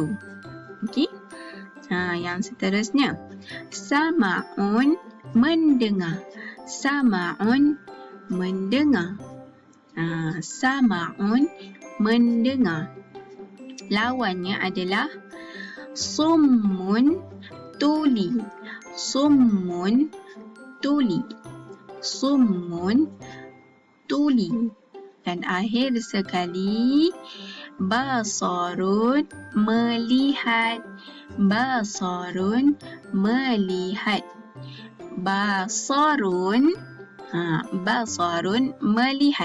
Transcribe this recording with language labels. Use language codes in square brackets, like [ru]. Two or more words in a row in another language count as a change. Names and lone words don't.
[ms] Okey. Yang seterusnya, sama'un mendengar. Sama'un mendengar. Sama'un mendengar. Lawannya adalah summun tuli. Summun tuli. Summun tuli. Dan akhir sekali, basarun melihat. Basarun melihat. Basarun basarun melihat.